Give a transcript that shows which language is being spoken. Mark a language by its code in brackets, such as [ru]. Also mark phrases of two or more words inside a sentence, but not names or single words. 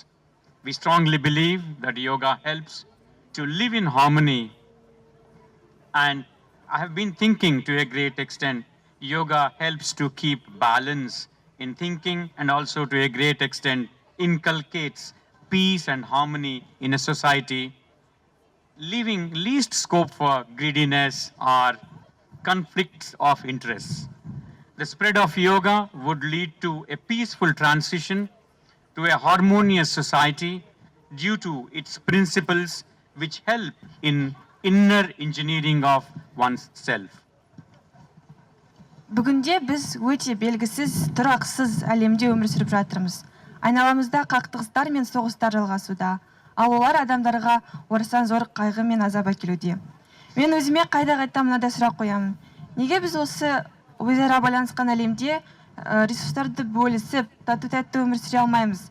[en] We strongly believe that yoga helps to live in harmony, and I have been thinking to a great extent, yoga helps to keep balance in thinking and also to a great extent inculcates peace and harmony in a society, leaving least scope for greediness or conflicts of interests. The spread of yoga would lead to a peaceful transition to a harmonious society due to its principles which help in inner engineering of one's self. [kk] Бүгінде біз өте белгісіз, тұрақсыз әлемде өмір сүріп жатырмыз. Айналамызда қақтығыстар мен соғыстар жалғасуда, ал олар адамдарға орасан зор қайғы мен азап әкелуде. Мен өзіме қайта мынандай сұрақ қоямын. Неге біз осы өзара байланысқан әлемде ресурстарды бөлісіп, тату-тәтті өмір сүре алмаймыз?